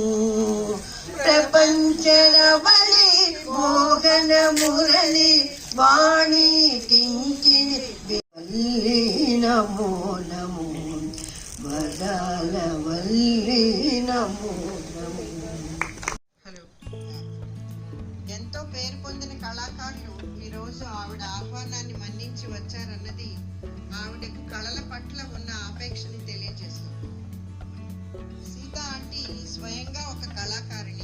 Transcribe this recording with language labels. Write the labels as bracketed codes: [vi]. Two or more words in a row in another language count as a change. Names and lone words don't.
[sa] प्रपञ्चरवळि मोहनमुरळि वाणी किङ्किणि वल्ली नमो नमो वरलवल्ली नमो नमो. [te] ఎంతో పేరు పొందిన కళాకారులు ఈరోజు ఆవిడ ఆహ్వానాన్ని మన్నించి వచ్చారన్నది ఆవిడకు కళల పట్ల ఉన్న ఆపేక్షని తెలియజేస్తుంది. సీత ఆంటీ స్వయంగా ఒక కళాకారిణి.